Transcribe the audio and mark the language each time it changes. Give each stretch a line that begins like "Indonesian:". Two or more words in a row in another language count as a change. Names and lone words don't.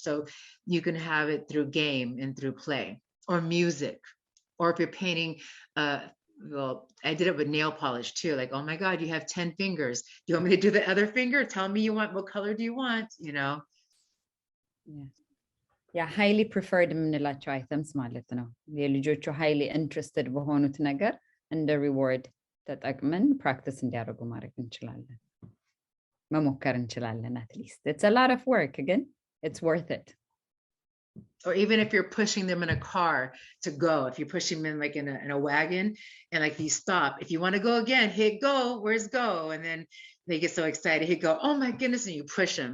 English: So you can have it through game and through play or music, or if you're painting, well, I did it with nail polish too. Like, oh my God, you have 10 fingers. Do you want me to do the other finger? Tell me what color do you want? Yeah, highly preferred የምንላቸው items
Amharic: ማለት ነው። የልጆቹ
English: highly interested
Amharic: በሆኑት ነገር እንደ
English: reward ተጠቅመን practice
Amharic: እንዲያደርጉ ማድረግ እንችላለን፣ መሞከር እንችላለን።
English: at least it's a lot of work, again it's worth it. Or even if you're pushing them in a car to go, if you're pushing them like in a wagon and like you stop, if you want to go again, hit go, where's go? And then they get so excited, hit go, oh my goodness, and you push them.